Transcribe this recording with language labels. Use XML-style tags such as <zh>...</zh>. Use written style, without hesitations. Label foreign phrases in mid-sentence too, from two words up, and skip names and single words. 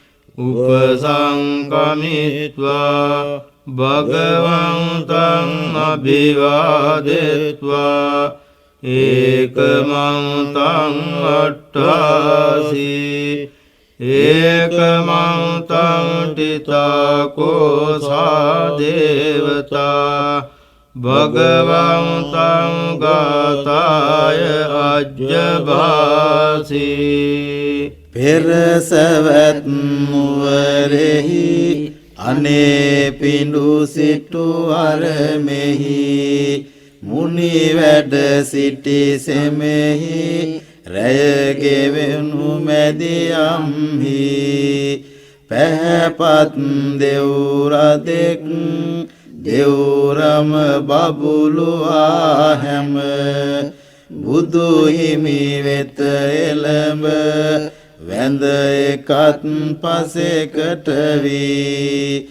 <pi>උපසංකමිත්වා භගවන්තං අභිවාදෙත්වා ඒකමන්තං අට්ඨාසී ඒකමන්තං තිතාකෝසා දේවතා භගවන්තං ගාතාය අජ්ජභාසී</pi> <si>පෙර සවැත් නුවරෙහි අනේ පිඬු සිටු අරමෙහි මුනි වැඩ සිටි සෙමෙහි රැය ගෙවෙනු මැදියම්හි පැහැපත් දෙව්රදෙක් දෙව්රම බබුලුවා හැම බුදු හිමි වෙත එළඹ වැඳ එකත් පසෙකට වී</si>